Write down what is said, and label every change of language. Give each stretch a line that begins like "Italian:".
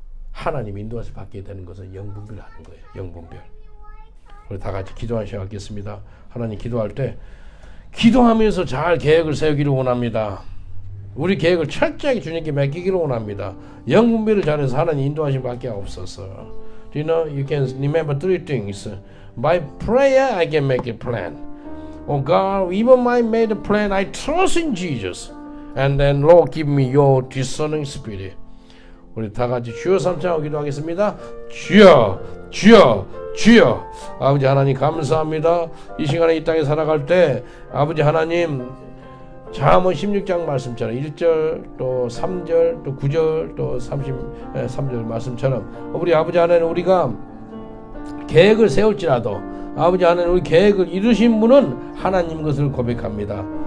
Korean: 하나님 인도하심 받게 되는 것은 영분별 하는 거예요. 영분별. 우리 다 같이 기도하는 시간 갖겠습니다. 하나님 기도할 때 기도하면서 잘 계획을 세우기를 원합니다. 우리 계획을 철저하게 주님께 맡기기를 원합니다. 영분별을 잘해서 하나님 인도하심 받게 없어서.
English: Do you know, you can remember three things. By prayer I can make a plan. Oh God, even I made a plan, I trust in Jesus. And then Lord give me your discerning spirit.
Korean: 우리 다 같이 주여 삼창하고 기도하겠습니다. 주여, 주여, 주여. 아버지 하나님 감사합니다. 이 시간에 이 땅에 살아갈 때 아버지 하나님 잠언 16장 말씀처럼 1절 또 3절 또 9절 또 33절 말씀처럼 우리 아버지 하나님 우리가 계획을 세울지라도 아버지 하나님 우리 계획을 이루신 분은 하나님 것을 고백합니다.